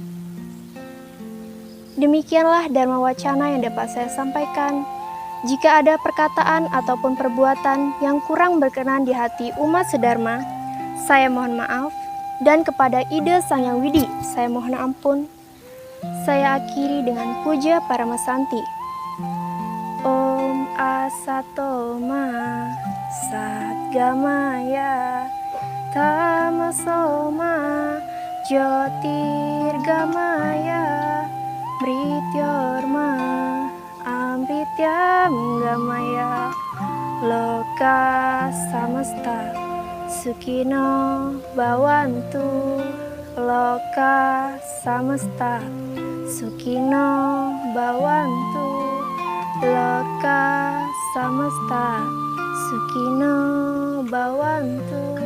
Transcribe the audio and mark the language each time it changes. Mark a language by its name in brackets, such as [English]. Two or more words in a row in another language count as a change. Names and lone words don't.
[Indonesian] Demikianlah Dharma Wacana yang dapat saya sampaikan. Jika ada perkataan ataupun perbuatan yang kurang berkenan di hati umat sedharma, saya mohon maaf, dan kepada Ida Sang Hyang Widi, saya mohon ampun. Saya akhiri dengan puja Paramasanti. [Sanskrit] Om Asatoma Satgamaya Tamasoma Jyotirgamaya Mrityorma Amrityam Gamaya Loka Samasta Sukino Bhavantu Loka Samasta Sukino Bhavantu Loka Samasta Sukino Bhavantu.